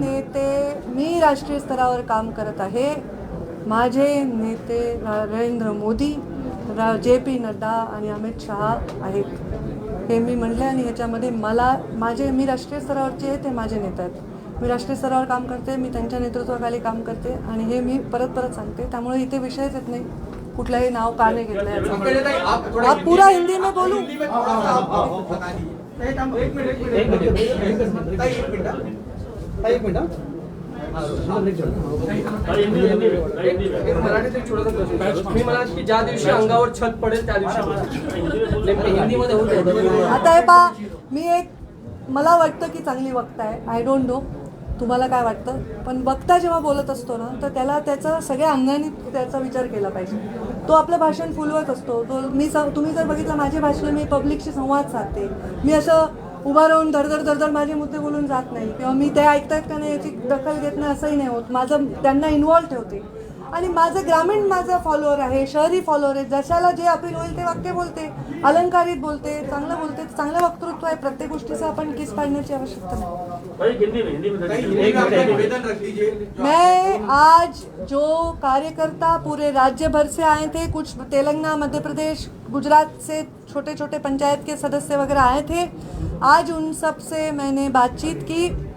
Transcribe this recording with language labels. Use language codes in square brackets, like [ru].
[mr] नेते, मी राष्ट्रीय स्तरावर काम करत आहे. माझे नेते नरेंद्र मोदी, JP नड्डा आणि अमित शहा आहेत, हे मी म्हटले. आणि ह्याच्यामध्ये मी राष्ट्रीय स्तरावरचे आहे, ते माझे नेते आहेत. मी राष्ट्रीय स्तरावर काम करते, मी त्यांच्या नेतृत्वाखाली काम करते आणि हे मी परत सांगते. त्यामुळे इथे विषयच येत नाही कुठलंही नाव का नाही घेतलं याचा. [hi] पंकजा ताई, आप थोड़ा आप पूरा हिंदी में बोलूं? हिंदी में थोड़ा सा आप बता दीजिए. एक मिनिट ताई, एक मिनिट ताई, एक मिनिट [mr] एक मराठीत एक छोटासा प्रश्न. मी म्हणाल की ज्या दिवशी अंगावर छत पडेल त्या दिवशी नेमकं हिंदीमध्ये होतं. आता हे पहा, मला वाटतं की चांगली वक्ता आहे. [en] I don't know [mr] तुम्हाला काय वाटतं, पण वक्ता जेव्हा बोलत असतो ना तर त्याला त्याचा सगळ्या अंगाने त्याचा विचार केला पाहिजे. तो आपलं भाषण फुलवत असतो. तुम्ही जर बघितलं माझे भाषण, मी पब्लिकशी संवाद साधते. मी असं उभा राहून धडधड माझे मुद्दे बोलून जात नाही किंवा मी ते ऐकतात का नाही याची दखल घेत नाही असंही नाही होत. त्यांना इन्व्हॉल्व ठेवते. आणि माझा फॉलोअर आहे, शहरी फॉलोअर आहे. जशाला जे अपील होईल ते वाक्य बोलते, अलंकारित बोलते, चांगलं बोलते. चांगलं वक्तृत्व आहे. प्रत्येक गोष्टीचं आपण किस पाडण्याची आवश्यकता नाही. [hi] ताई, हिंदी में अपना निवेदन रख दीजिए. मैं आज जो कार्यकर्ता पूरे राज्य भर से आए थे, कुछ तेलंगाना, मध्य प्रदेश, गुजरात से छोटे छोटे पंचायत के सदस्य वगैरह आए थे, आज उन सब से मैंने बातचीत की.